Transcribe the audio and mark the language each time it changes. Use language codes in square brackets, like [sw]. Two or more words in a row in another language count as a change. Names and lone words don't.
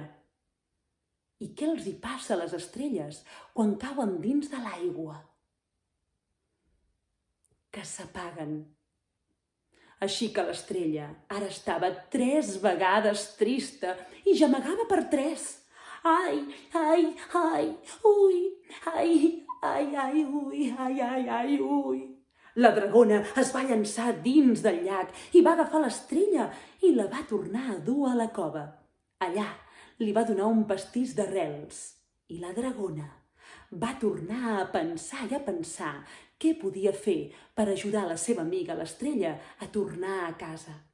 [ca] I què els hi passa a les estrelles quan cauen dins de l'aigua? Que s'apaguen. Així que l'estrella ara estava 3 vegades trista i gemegava per 3. Ai, ai, ai, ui, ai, ai, ai, ui, ai, ai, ai, ui. La dragona es va llançar dins del llac i va agafar l'estrella i la va tornar a dur a la cova. Allà li va donar un pastís d'arrels i la dragona va tornar a pensar i a pensar què podia fer per ajudar la seva amiga l'estrella a tornar a casa.